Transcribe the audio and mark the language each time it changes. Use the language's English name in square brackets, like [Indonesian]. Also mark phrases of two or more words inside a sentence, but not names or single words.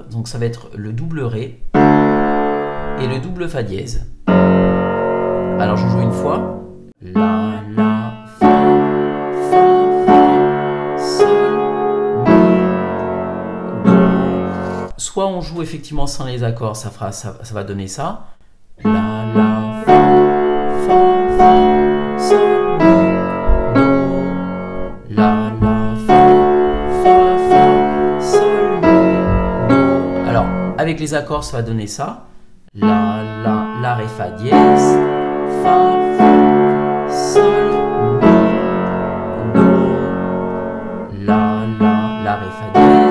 [French] Donc ça va être le double Ré et le double Fa dièse. Alors je joue une fois. La, Fa, Fa, Sol, Mi, Do. Soit on joue effectivement sans les accords, ça va donner ça. La, Fa, Fa, Sol, Mi, Do. La, Fa, Sol, Mi, Do. Alors, avec les accords, ça va donner ça. La, Ré, Fa dièse, Fa, Sol, Mi, Do, La, Ré, Fa dièse.